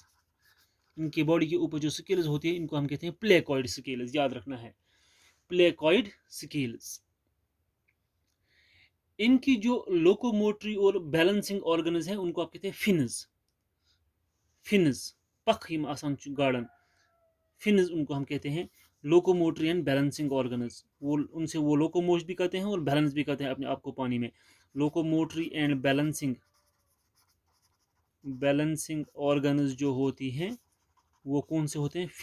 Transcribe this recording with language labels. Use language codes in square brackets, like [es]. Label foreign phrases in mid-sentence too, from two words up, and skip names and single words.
[hi] इनकी बॉडी के ऊपर जो स्केल्स होती है इनको हम कहते हैं [en] placoid scales, [hi] याद रखना है, [en] placoid scales. [hi] इनकी जो लोकोमोटरी और [en] balancing organs [hi] हैं उनको आप कहते हैं फिन्स। फिन्स, [ks] पख यम आसान गाड़न, [hi] फिन्स उनको हम कहते हैं [en] locomotory and balancing organs. [hi] वो उनसे वो लोकोमोट भी करते हैं और बैलेंस भी करते हैं अपने आप को पानी में। [en] locomotory and balancing organs [hi] जो होती हैं वो कौन से होते हैं?